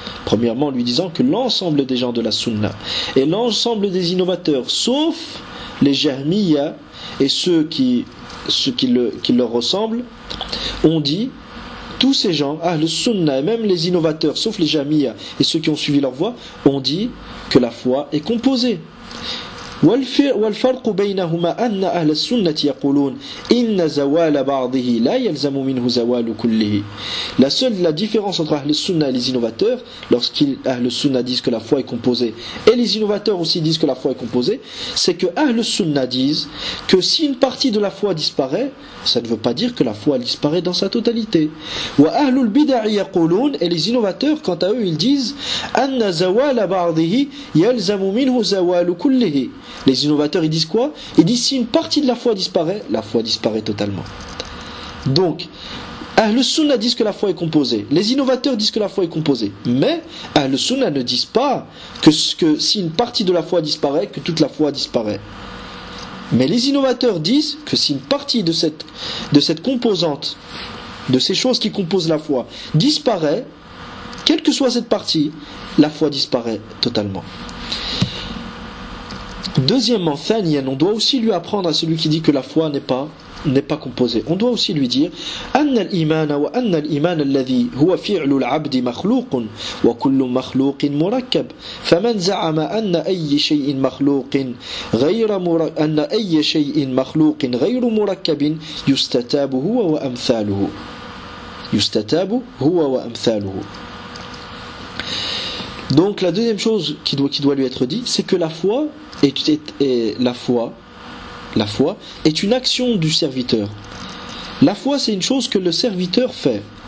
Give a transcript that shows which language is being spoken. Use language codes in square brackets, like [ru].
[fr] Premièrement, en lui disant que l'ensemble des gens de la sunna et l'ensemble des innovateurs sauf les jahmiyya et ceux qui leur ressemblent ont dit, tous ces gens, le sunna et même les innovateurs sauf les jahmiyya et ceux qui ont suivi leur voie ont dit que la foi est composée. [ar] والفرق بينهما أن أهل السنة يقولون إن زوال بعضه لا يلزم منه زوال كله. [fr] La différence entre Ahl al-Sunnah et les innovateurs, lorsqu'ils Ahl al-Sunnah disent que la foi est composée, et les innovateurs aussi disent que la foi est composée, c'est que Ahl al-Sunnah disent que si une partie de la foi disparaît, ça ne veut pas dire que la foi disparaît dans sa totalité. [ar] وأهل البدع يقولون, [fr] et les innovateurs, quant à eux, ils disent [ar] أن زوال بعضه يلزم منه زوال كله. [fr] Les innovateurs, ils disent quoi? Ils disent si une partie de la foi disparaît totalement. Donc, le sunna disent que la foi est composée. Les innovateurs disent que la foi est composée. Mais le sunna ne disent pas que si une partie de la foi disparaît, que toute la foi disparaît. Mais les innovateurs disent que si une partie de cette composante, de ces choses qui composent la foi, disparaît, quelle que soit cette partie, la foi disparaît totalement. Deuxièmement, Thanien, on doit aussi lui apprendre à celui qui dit que la foi n'est pas composée. On doit aussi lui dire [ar] أن الإيمان وأن الإيمان الذي هو فعل العبد مخلوق وكل مخلوق مركب فمن زعم أن أي شيء مخلوق غير أن أي شيء مخلوق غير مركب يستتاب هو وأمثاله يستتاب هو وأمثاله. [fr] Donc la deuxième chose qui doit lui être dit, c'est que la foi est une action du serviteur. La foi, c'est une chose que le serviteur fait.